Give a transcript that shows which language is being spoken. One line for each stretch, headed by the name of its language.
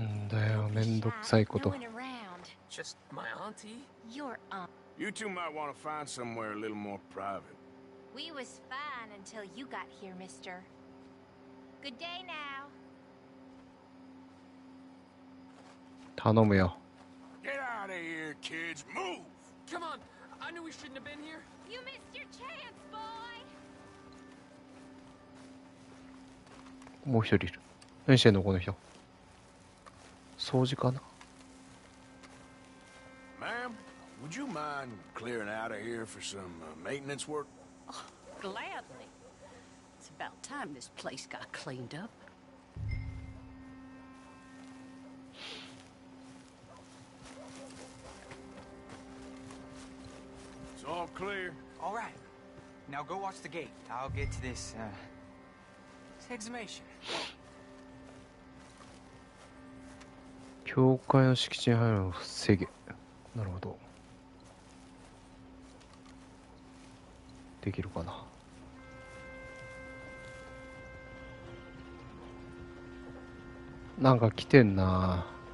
Japanese: だよ、めんどくさいこと。
English: Just my auntie. Your aunt. You two might want to find somewhere a little more private. We was fine until you got here, mister. Good day now.
Japanese: 頼むよ。
English: Get out of here, kids. Move! Come on. I knew we shouldn't have been here. You missed your chance, boy.
Japanese: もう一人いる。何してんのこの人。掃除かな。
English: Ma'am, would you mind clearing out of here for some maintenance work? Oh, gladly. It's about time this place got cleaned up. It's all clear. All right. Now go watch the gate. I'll get to this exhumation.
Japanese: 教会の敷地に入るのを防げ。なるほど。できるかな。なんか来てんな。